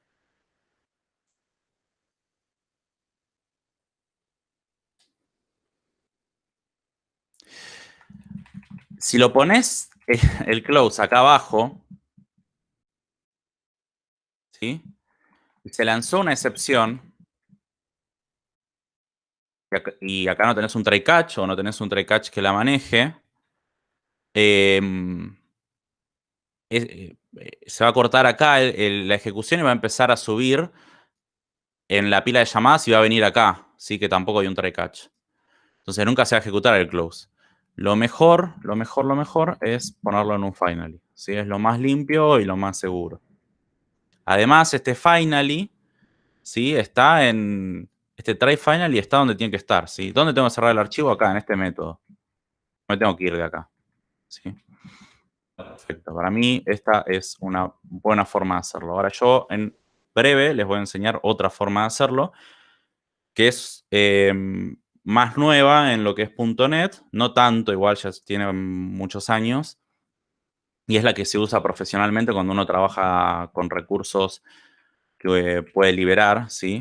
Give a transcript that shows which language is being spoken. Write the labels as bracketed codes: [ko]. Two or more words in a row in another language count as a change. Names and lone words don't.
[es] Si lo pones el close acá abajo, ¿sí? Y se lanzó una excepción, y acá no tenés un [en] try catch [es] o no tenés un [en] try catch [es] que la maneje, se va a cortar acá la ejecución y va a empezar a subir en la pila de llamadas y va a venir acá, ¿sí? Que tampoco hay un [en] try catch. [es] Entonces nunca se va a ejecutar el close. Lo mejor es ponerlo en un finally, ¿sí? Es lo más limpio y lo más seguro. Además, este finally, ¿sí? Está en... Este [en] try finally [es] está donde tiene que estar, ¿sí? ¿Dónde tengo que cerrar el archivo? Acá, en este método. Me tengo que ir de acá, ¿sí? Perfecto. Para mí esta es una buena forma de hacerlo. Ahora yo en breve les voy a enseñar otra forma de hacerlo, que es más nueva en lo que es .NET, no tanto, igual ya tiene muchos años, y es la que se usa profesionalmente cuando uno trabaja con recursos que puede liberar, ¿sí?